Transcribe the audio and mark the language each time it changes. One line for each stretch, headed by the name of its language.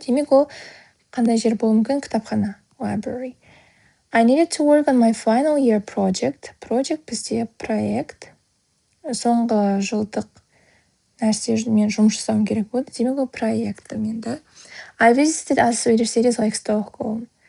Kazakh: Демек ол қандай жер болуы мүмкін? Кітапхана. Library.
English: I needed to work on my final year project.
Kazakh: Project бізде проект. Соңғы жылдық нәрсе мен жұмыс жасауым керек болды. Демек ол проекті менді.
English: I visited other Swedish cities like Stockholm.